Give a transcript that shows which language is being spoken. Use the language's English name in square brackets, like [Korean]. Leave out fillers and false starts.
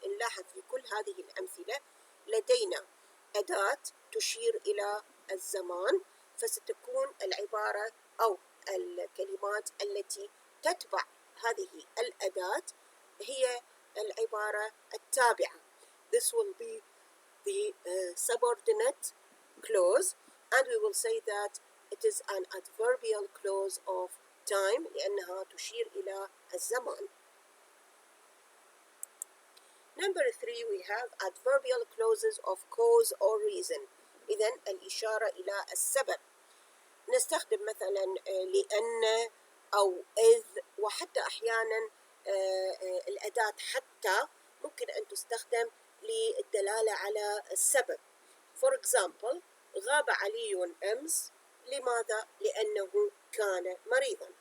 [Arabic] نلاحظ في كل هذه الأمثلة لدينا أداة تشير إلى الزمان، فستكون العبارة أو الكلمات التي تتبع هذه الأداة هي العبارة التابعة. [English] This will be the subordinate clause and we will say that it is an adverbial clause of time [Arabic] لأنها تشير إلى الزمان. [English] Number 3 we have adverbial clauses of cause or reason. [Arabic] إذن الإشارة إلى السبب، نستخدم مثلا لأن أو إذ، وحتى أحيانا الأداة حتى ممكن أن تستخدم للدلالة على السبب. [English] For example [Arabic] غاب علي أمس، لماذا؟ لأنه كان مريضا.